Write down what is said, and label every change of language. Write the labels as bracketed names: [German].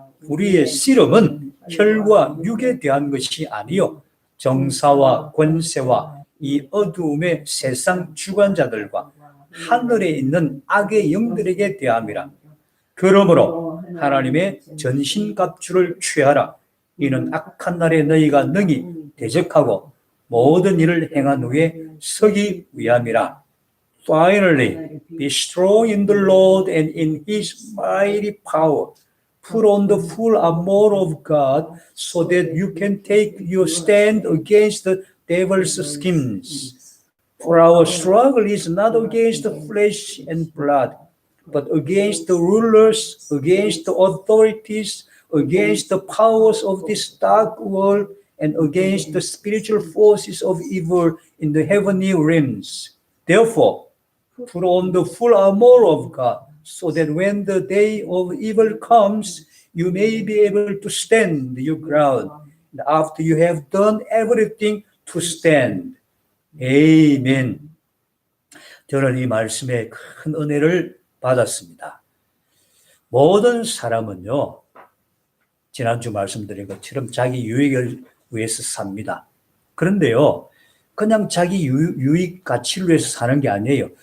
[Korean] 우리의 씨름은 혈과 육에 대한 것이 아니요 정사와 권세와 이 어두움의 세상 주관자들과 하늘에 있는 악의 영들에게 대함이라. 그러므로 하나님의 전신갑주를 취하라. 이는 악한 날에 너희가 능히 대적하고 모든 일을 행한 후에 서기 위함이라. [English] Finally, be strong in the Lord and in His mighty power. Put on the full armor of God so that you can take your stand against the devil's schemes. For our struggle is not against flesh and blood, but against the rulers, against the authorities, against the powers of this dark world, and against the spiritual forces of evil in the heavenly realms. Therefore, put on the full armor of God, so that when the day of evil comes, you may be able to stand your ground. And after you have done everything, to stand. [Korean] 아멘. 저는 이 말씀에 큰 은혜를 받았습니다. 모든 사람은요, 지난주 말씀드린 것처럼 자기 유익을 위해서 삽니다. 그런데요, 그냥 자기 유익 가치를 위해서 사는 게 아니에요.